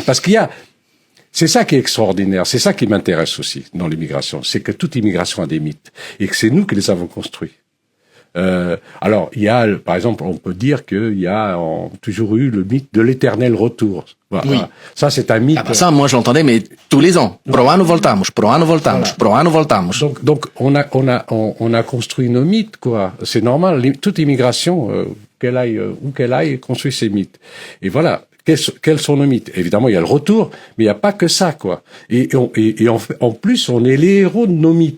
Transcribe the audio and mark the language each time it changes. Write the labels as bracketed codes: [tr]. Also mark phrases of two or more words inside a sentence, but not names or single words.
[fr] Parce c'est ça qui est extraordinaire, c'est ça qui m'intéresse aussi dans l'immigration, c'est que toute immigration a des mythes et que c'est nous qui les avons construits. Alors, il y a, par exemple, on peut dire qu'il y a toujours eu le mythe de l'éternel retour. Voilà. Oui. Ça, c'est un mythe. Ah bah ça, moi, je l'entendais, mais tous les ans. [pt] Pro anno voltamos, pro anno voltamos, pro anno voltamos. [fr] Donc, on a construit nos mythes, quoi. C'est normal. Toute immigration, où qu'elle aille, construit ses mythes. Et voilà. Quels sont nos mythes? Évidemment, il y a le retour, mais il n'y a pas que ça, quoi. Et en plus, on est les héros de nos mythes.